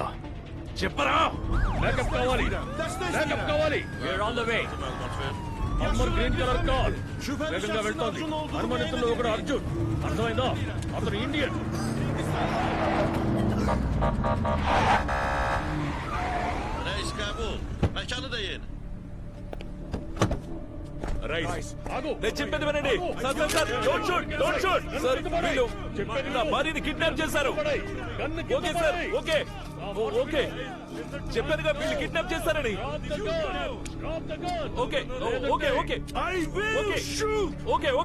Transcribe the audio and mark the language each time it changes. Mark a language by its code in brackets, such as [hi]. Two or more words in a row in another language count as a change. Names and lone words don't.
[te] చెప్పరా. బ్యాకప్ కావాలి, బ్యాకప్ కావాలి. [en] We're on the way. [te] అమర్ [en] green color car [te] వేగంగా వెళ్తోంది. అనుమానితుల్లో ఒకడు అర్జున్. అర్థమైందా? అతను ఇండియన్. [tr] Reis Kabul. Aşağıdayın. [te] రైస్ ఆగు. నేను చెప్పేది వినండి. సార్ సార్ సార్, [en] don't shoot, don't shoot. [te] సార్ వీళ్ళు నా భార్యని కిడ్నాప్ చేశారు. [en] okay sir, okay okay. [te] చెప్పానుగా వీళ్ళు కిడ్నాప్ చేశారని. [en] okay okay okay okay okay.